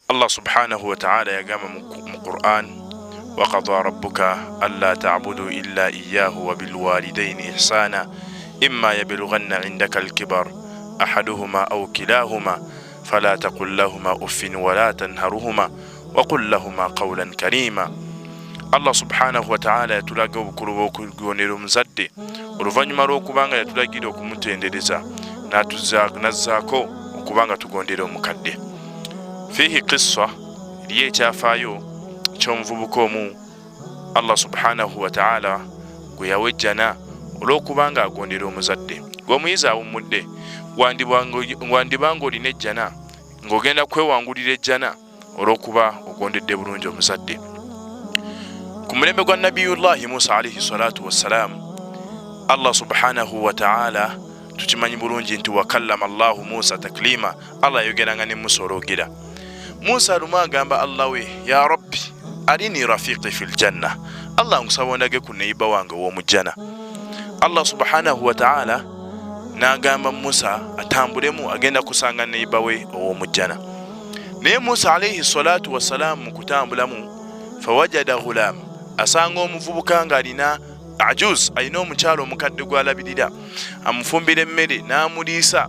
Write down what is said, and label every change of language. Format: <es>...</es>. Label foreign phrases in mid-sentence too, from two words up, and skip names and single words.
<ar>الله سبحانه وتعالى</ar> <lg>yagamba mu Qur'an,</lg> <ar>وقضى ربك ألا تعبدوا إلا إياه وبالوالدين إحسانا إما يبلغن عندك الكبر أحدهما أو كلاهما فلا تقل لهما أف ولا تنهرهما وقل لهما قولا كريما. الله سبحانه وتعالى</ar> <lg>yatulaga obukulu bw'okugondera omuzadde oluvannyuma lw'okubanga yatulagira okumutendereza nazzaako okubanga tugondera omukadde.</lg> <ar>فيه قصة</ar> <lg>liye ekyafaayo ky'omuvubuka omu</lg> <ar>الله سبحانه وتعالى</ar> <lg>gwe yawejjana olw'okubanga agondera omuzadde. Gw'omuyizi awummudde wandibanga olina ejjana ng'ogenda kwewangulira ejjana olw'okuba ogondedde bulungi omuzadde. Ku mulembe gwa Nabiyullahi Musa</lg> <ar>عليه الصلاة والسلام, الله سبحانه وتعالى</ar> <lg>tukimanyi bulungi nti</lg> <ar>وكلم الله موسى تكليما,</ar> <lg>Allah yayogeranga ne Musa olwogera. Musa alumu agamba Allah we,</lg> <ar>يا رب أرني رفيقي في الجنة,</ar> <lg>Allah nkusaba ondage ku neyiba wange w'omujjana.</lg> <ar>الله سبحانه وتعالى</ar> <lg>n'agamba Musa atambulemu agenda kusanga neyiba we ow'omujjana. Naye Musa</lg> <ar>عليه الصلاة والسلام</ar> <lg>mu kutambulamu</lg> <ar>فوجد غلام,</ar> <lg>asanga omuvubuka ng'alina ajuz, alina omukyalo omukadde gw'alabirira, amufumbira emmere n'amuliisa.</lg>